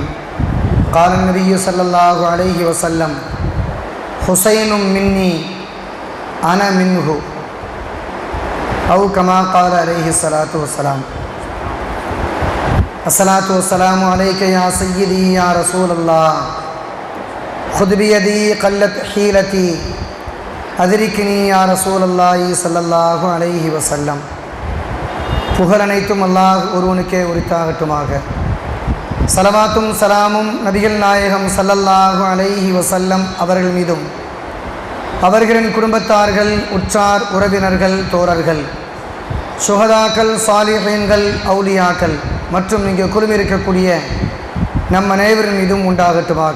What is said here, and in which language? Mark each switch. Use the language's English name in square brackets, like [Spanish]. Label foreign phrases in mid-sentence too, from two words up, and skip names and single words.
[Arabic] قال النبي صلى الله عليه وسلم: حسين مني أنا منه، أو كما قال عليه الصلاة والسلام. الصلاة والسلام عليك يا سيدي يا رسول الله، خذ بيدي قلت حيلتي أدركني يا رسول الله صلى الله عليه وسلم. [Tamil] புகழ் அனைத்தும் அல்லாஹ் ஒருவனுக்கே உரித்தாகட்டுமாக. சலவாத்தும் சலாமும் நபிகள் நாயகம் [Arabic] صلى الله عليه وسلم [Tamil] அவர்கள் மீதும் அவர்களின் குடும்பத்தார்கள், உற்றார் உறவினர்கள், தோழர்கள், சுஹதாக்கள், சாலிஹீன்கள், அவுலியாக்கள் மற்றும் இங்கே குழுமிருக்கக்கூடிய நம் அனைவரின் மீதும் உண்டாகட்டுமாக.